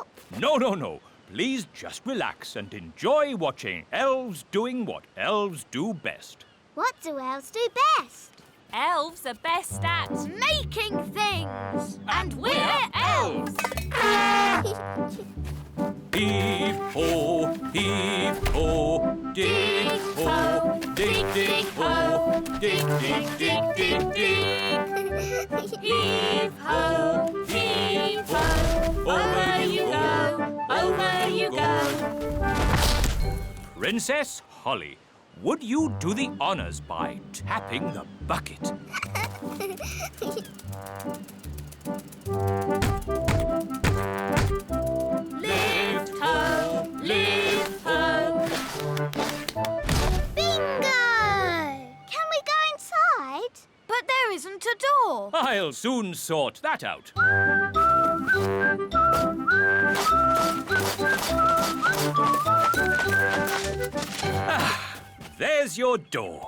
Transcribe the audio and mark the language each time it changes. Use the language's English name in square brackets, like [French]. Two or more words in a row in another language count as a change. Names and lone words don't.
[English] No. Please just relax and enjoy watching elves doing what elves do best. What do elves do best? Elves are best at Making things. And we're elves. Heave-ho, heave-ho, dig-ho, dig-dig-ho, dig-dig-dig-dig-dig. Heave-ho, heave-ho, over you go. Princess Holly, would you do the honours by tapping the bucket? Lift ho, lift ho. Bingo! Can we go inside? But there isn't a door. I'll soon sort that out. There's your door.